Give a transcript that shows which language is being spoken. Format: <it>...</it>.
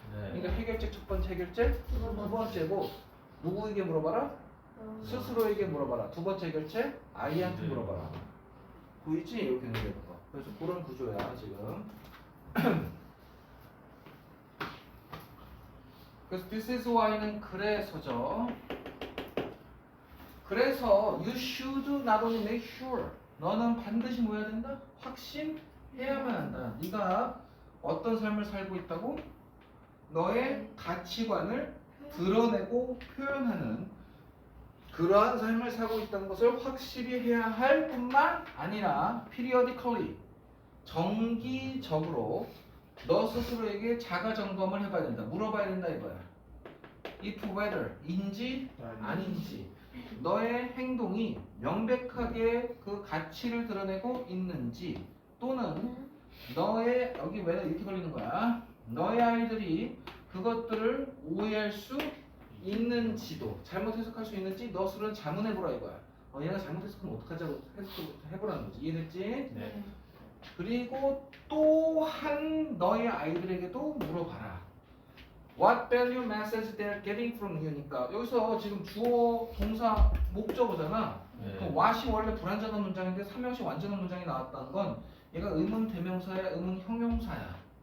<ko>그러니까 해결책 첫 번째 해결책 두 번째고 누구에게 물어봐라? 스스로에게 물어봐라. 두 번째 해결책 아이한테 물어봐라. 보이지? 이렇게 연결되는 거. 그래서 그런 구조야 지금. 그래서</ko> <en>this is why는</en> <ko>그래서죠. 그래서</ko> <en>you should not only make sure.</en> <ko>너는 반드시 뭐 해야 된다? 확신해야만 한다. 네가 어떤 삶을 살고 있다고? 너의 가치관을 드러내고 표현하는 그러한 삶을 살고 있다는 것을 확실히 해야 할 뿐만 아니라 periodically 정기적으로 너 스스로에게 자가 점검을 해봐야 된다. 물어봐야 된다 이거야.</ko> <en>if whether</en> <ko>인지 아닌지 너의 행동이 명백하게 그 가치를 드러내고 있는지 또는 너의 여기 왜 이렇게 걸리는 거야? 너의 아이들이 그것들을 오해할 수 있는지도 잘못 해석할 수 있는지 너 스스로는 자문해보라 이거야. 얘가 잘못 해석하면 어떡하자고 해보라는 거지. 이해됐지? 네. 그리고 또한 너의 아이들에게도 물어봐라.</ko> <en>What value message they're getting from you니까</en> <ko>여기서 지금 주어, 동사, 목적어잖아. 네. 그럼 what이 원래 불완전한 문장인데 삼형식 완전한 문장이 나왔다는 건 얘가 의문 대명사야, 의문 형용사야.</ko>